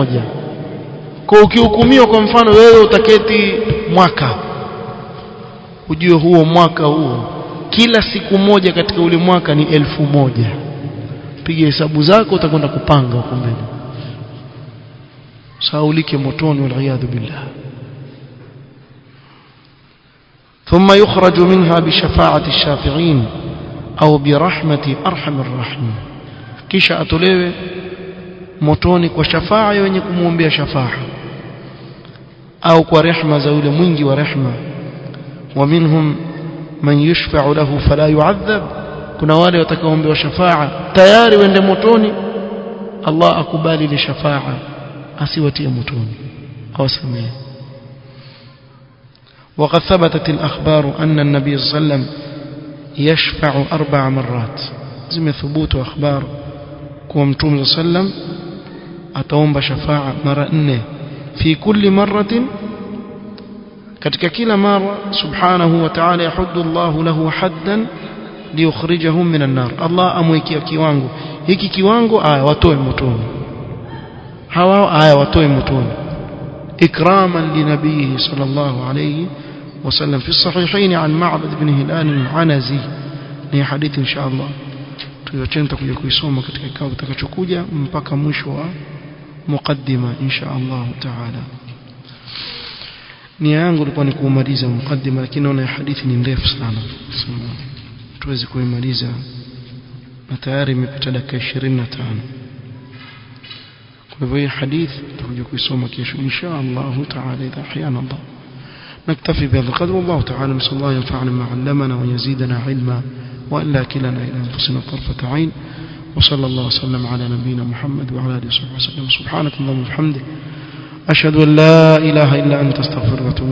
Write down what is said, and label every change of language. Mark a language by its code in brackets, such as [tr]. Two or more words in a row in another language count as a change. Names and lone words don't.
[sw] Kwa ukihukumiwa kwa mfano wewe utaketi mwaka, ujue huo mwaka huo kila siku moja katika ule mwaka ni 1000. Piga hesabu zako, utakwenda kupanga huko mbele, saulike motoni [ar] والعياذ بالله. ثم يخرج منها بشفاعة الشافعين أو برحمة أرحم الراحمين. [sw] kisha atolewe motoni kwa shafaa ya wenye kumuombea shafaa, au kwa rehema za yule mwingi wa rehema. [ar] ومنهم من يشفع له فلا يعذب, [sw] kuna wale watakaoombewa shafaa tayari wende motoni, Allah akubali ile shafa'a asiwatie motoni awasamehe. [ar] وقد ثبتت الأخبار أن النبي صلى الله عليه وسلم يشفع 4 مرات. زي ثبوت أخبار كما متوم صلى الله عليه وسلم [sw] ataomba shafa'a mara 4 [ar] في كل مرة, [sw] katika kila mara [ar] سبحانه وتعالى يحد الله له حدا ليخرجهم من النار. [sw] Allah amwekea kiwango hiki, kiwango watoe motoni hawa, watoe motoni [ar] إكراما لنبيه صلى الله عليه وسلم. في الصحيحين عن معبد بن هلال العنزي, [sw] ni hadithi [ar] إن شاء الله [sw] tuyochenta kuja kuisoma katika kikao kitakachokuja mpaka mwisho wa mukaddima [ar] إن شاء الله تعالى. [sw] Nia yangu ilikuwa ni kumaliza mukaddima, lakini naona hadithi ni ndefu sana, tuwezi kuimaliza na tayari imepita dakika 25. kwa hivyo hii hadithi tutakuja kuisoma kesho [ar] إن شاء الله تعالى إذا أحيانا الله. نكتفي بهذا القدر والله تعالى نسأل الله ينفعنا ما علمنا ويزيدنا علما وألا كلنا إلى أنفسنا طرفة عين. وصلى الله وسلم على نبينا محمد وعلى آله وصحبه وسلم. سبحانك اللهم وبحمدك أشهد أن لا إله إلا أنت أستغفرك وأتوب إليك.